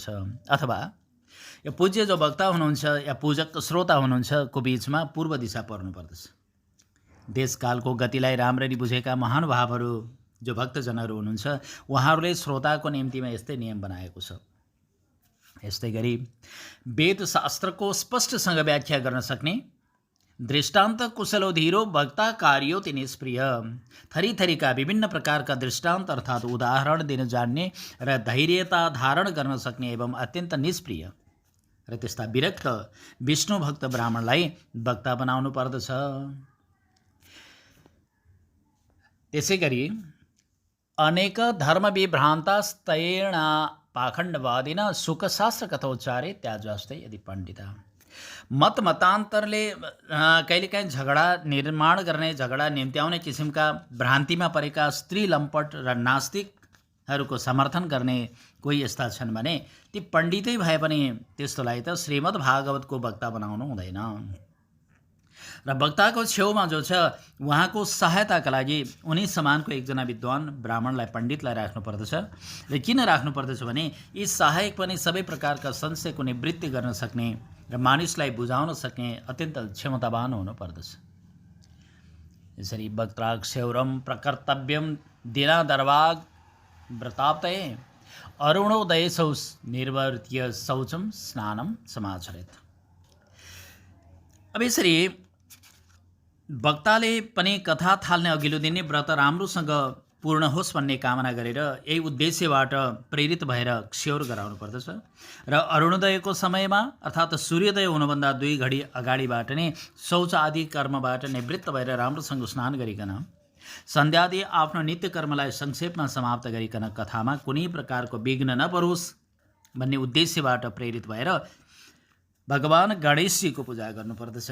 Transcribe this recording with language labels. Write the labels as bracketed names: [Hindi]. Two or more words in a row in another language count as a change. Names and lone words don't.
[Nepali] अथवा यो पूज्य जो वक्ता हुनुहुन्छ या पूजक श्रोता हुनुहुन्छ को बिचमा पूर्व दिशा पर्नु पर्दछ। देशकालको गतिलाई राम्ररी बुझेका महानुभावहरू जो भक्तजनहरू हुनुहुन्छ उहाँहरूले श्रोताको निम्तिमा यस्तै नियम बनाएको छ। यस्तै गरी वेद शास्त्रको स्पष्टसँग व्याख्या गर्न सक्ने [Sanskrit] दृष्टान्त कुशलो धीरो वक्ता कार्यो ति निष्प्रिय, [Nepali] थरीथरीका विभिन्न प्रकारका दृष्टान्त अर्थात् उदाहरण दिन जान्ने र धैर्यता धारण गर्न सक्ने एवं अत्यन्त निष्प्रिय र त्यस्ता विरक्त विष्णु भक्त ब्राह्मणलाई वक्ता बनाउनु पर्दछ। [Sanskrit] त्यसै गरी अनेक धर्म विभ्रान्तास्तैण पाखण्डवादिन सुखशास्त्र कथोच्चारे त्याज्वास्ते यदि पण्डिता। [Nepali] मतान्तरले कहिलेकाहीँ झगडा निर्माण गर्ने, झगडा निम्त्याउने किसिमका भ्रान्तिमा परेका स्त्री लम्पट र नास्तिकहरूको समर्थन गर्ने कोही यस्ता छन् भने ती पण्डितै भए पनि त्यस्तोलाई त श्रीमद् भागवतको वक्ता बनाउनु हुँदैन। र वक्ताको छेउमा जो छ उहाँको सहायताका लागि उनी समानको एकजना विद्वान ब्राह्मणलाई पण्डितलाई राख्नु पर्दछ। र किन राख्नु पर्दछ भने यी सहायक पनि सबै प्रकारका संशयको निवृत्ति गर्न सक्ने र मानिसलाई बुझाउन सक्ने अत्यन्त क्षमतावान हुनु पर्दछ। [Sanskrit] यसरी वक्त्राक्षौरम प्रकर्तव्यम दिनादर्वाग व्रताप्तये अरुणोदयसौ निर्वर्त्य शौचम स्नानम समाचरेत्। [Nepali] अब यसरी वक्ताले पनि कथा थाल्ने अघिल्लो दिन व्रत राम्रोसँग पूर्ण होस् भन्ने कामना गरेर यही उद्देश्यबाट प्रेरित भएर क्ष्योर गराउनु पर्दछ। र अरुणोदयको समयमा अर्थात् सूर्योदय हुनुभन्दा 2 घडी अगाडिबाट नै शौच आदि कर्मबाट निवृत्त भएर राम्रोसँग स्नान गरिकन सन्ध्यादि आफ्नो नित्य कर्मलाई संक्षेपमा समाप्त गरिकन कथामा कुनै प्रकारको विघ्न नपरोस् भन्ने उद्देश्यबाट प्रेरित भएर भगवान गणेशजीको पूजा गर्नुपर्दछ।